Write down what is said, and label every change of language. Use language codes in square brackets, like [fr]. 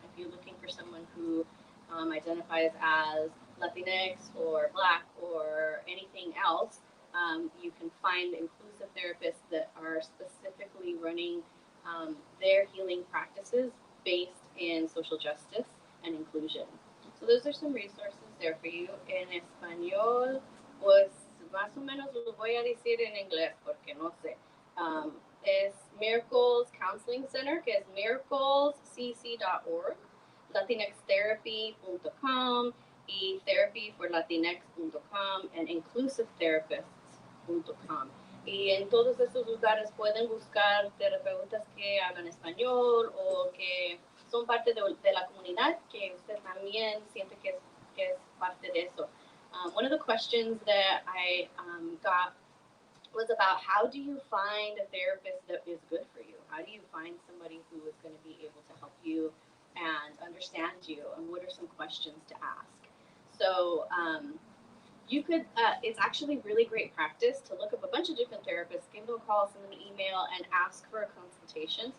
[en] If you're looking for someone who identifies as Latinx or Black or anything else, you can find inclusive therapists that are specifically running their healing practices based in social justice and inclusion. So those are some resources there for you. [es] En español, pues más o menos lo voy a decir en inglés porque no sé. Es Miracles Counseling Center, que es miraclescc.org. latinxtherapy.com y therapyforlatinx.com and inclusivetherapists.com. Y en todos esos lugares pueden buscar terapeutas que hablan español o que son parte de la comunidad, que usted también siente que es parte de eso. [en] One of the questions that I got was about how do you find a therapist that is good for you? How do you find somebody who is going to be able to help you and understand you? And what are some questions to ask? So you could, it's actually really great practice to look up a bunch of different therapists, give them a call, send them an email, and ask for a consultation.